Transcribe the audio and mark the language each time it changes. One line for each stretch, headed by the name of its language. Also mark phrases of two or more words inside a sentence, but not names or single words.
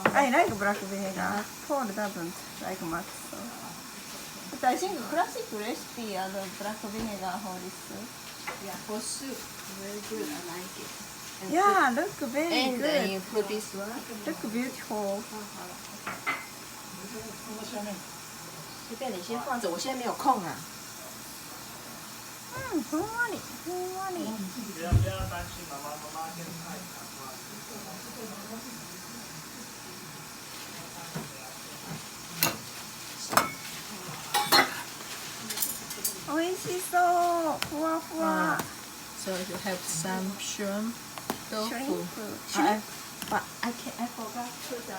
English: I like black vinegar. Paul doesn't like much. So. But I think classic recipe add black vinegar for this soup. Yeah, for soup, very good. I like it. And Yeah, look very and then good. you put this one. Look beautiful.
Chinese: 随便你先放着，我现在没有空啊。
Japanese: ふんわり、ふんわり。
Chinese: 不要担心，妈妈先太长了。
Japanese: おいしそう。ふわふわ。
English: So you have some shrimp tofu. Shrimp. But I forgot to put the